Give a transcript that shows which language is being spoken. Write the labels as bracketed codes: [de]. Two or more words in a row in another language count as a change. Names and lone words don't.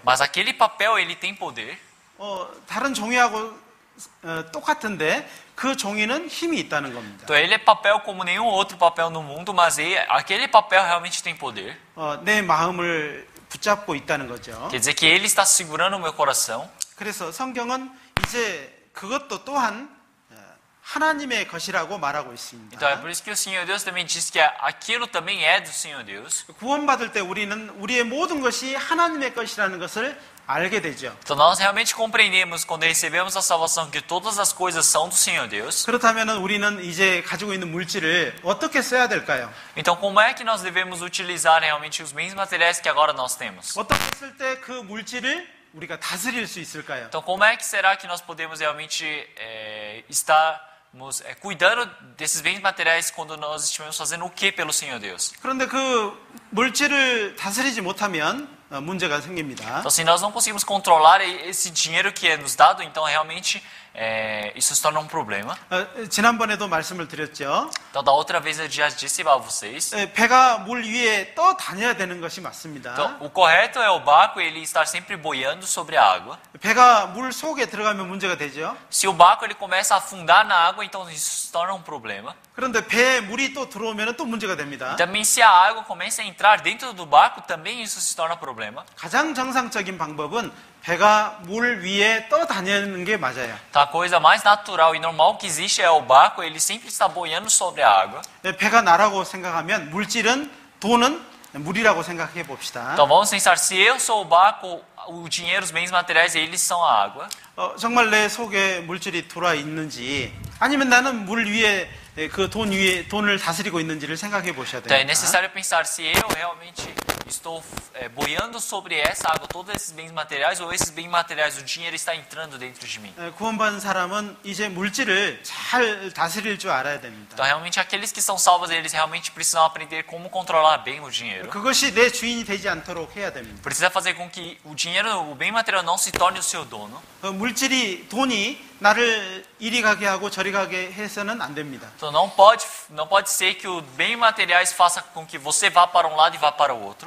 [pt] Mas aquele papel, ele tem poder. [ko] 다른 종이하고 똑같은데 그 종이는 힘이 있다는 겁니다. [pt] Então, ele é papel como nenhum outro papel no mundo, mas aquele papel realmente tem poder. [ko] 내 마음을 붙잡고 있다는 거죠. [pt] Quer dizer que ele está segurando o meu coração. [ko] 그래서 성경은 이제 그것도 또한 하나님의 것이라고 말하고 있습니다. [pt] Então, é por isso que o Senhor Deus também diz que aquilo também é do Senhor Deus. [ko] 구원받을 때 우리는 우리의 모든 것이 하나님의 것이라는 것을 알게 되죠. [pt] Então, nós realmente compreendemos quando recebemos a salvação que todas as coisas são do Senhor Deus. [ko] 그렇다면 우리는 이제 가지고 있는 물질을 어떻게 써야 될까요? [pt] Então, como é que nós devemos utilizar realmente os bens materiais que agora nós temos? [ko] 어떻게 쓸 때 그 물질을 우리가 다스릴 수 있을까요? [pt] Então, como é que será que nós podemos realmente estarmos cuidando desses bens materiais quando nós estivermos fazendo o que pelo Senhor Deus? [ko] 그런데 그 물질을 다스리지 못하면 문제가 생깁니다. [pt] Então, se nós não conseguimos controlar esse dinheiro que é nos dado, então realmente isso se torna um problema. [ko] 지난번에도 말씀을 드렸죠. [pt] Então, da outra vez eu já disse para vocês. [ko] 배가 물 위에 떠 다녀야 되는 것이 맞습니다. [pt] Então, o correto é o barco ele estar sempre boiando sobre a água. [ko] 배가 물 속에 들어가면 문제가 되죠. [pt] Se o barco ele começa a afundar na água, então isso se torna um problema. [ko] 그런데 배에 물이 또 들어오면 또 문제가 됩니다. [pt] Também se a água começa a entrar dentro do barco, também isso se torna problema. [ko] 가장 정상적인 방법은 배가 물 위에 떠 다니는 게 맞아요. [pt] Então, a coisa mais natural e normal que existe é o barco, ele sempre está boiando sobre a água. [ko] 배가 나라고 생각하면 물질은 돈은 물이라고 생각해 봅시다. [pt] Então vamos pensar, se eu sou o barco, o dinheiro, os bens materiais, eles são a água. [ko] 정말 내 속에 물질이 들어와 있는지 아니면 나는 물 위에 그 돈 위에 돈을 다스리고 있는지를 생각해 보셔야 [pt] Então é [ko] 됩니다. [pt] necessário pensar se eu realmente estou boiando sobre essa água todos esses bens materiais ou esses bens materiais, o dinheiro está entrando dentro de mim. [ko] 구원받은 사람은 이제 물질을 잘 다스릴 줄 알아야 됩니다. [pt] Então realmente aqueles que são salvos, eles realmente precisam aprender como controlar bem o dinheiro. [ko] 그것이 내 주인이 되지 않도록 해야 됩니다. [pt] Precisa fazer com que o dinheiro, o bem material não se torne o seu dono. [ko] 물질이 돈이 나를 이리 가게 하고 저리 가게 해서는 안 됩니다. [pt] Então não pode ser que os bens materiais façam com que você vá para um lado e vá para o outro.